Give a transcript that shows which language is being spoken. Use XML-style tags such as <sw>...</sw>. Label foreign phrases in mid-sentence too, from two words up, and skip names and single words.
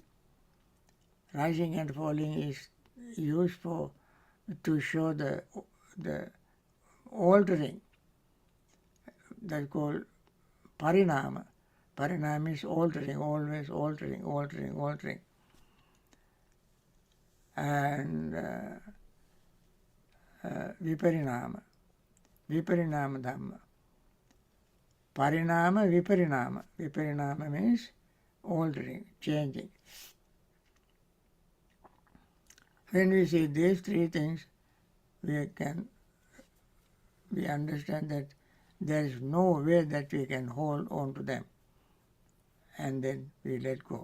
<en>Rising and falling is used to show the altering. That's called parinama. Parinama is altering, always altering, altering, altering. And viparinama.</en> <pi>Viparinama dhamma. Parinama, viparinama.</pi> <en>Viparinama means altering, changing. When we see these 3 things, we understand that there is no way that we can hold on to them, and then we let go.</en>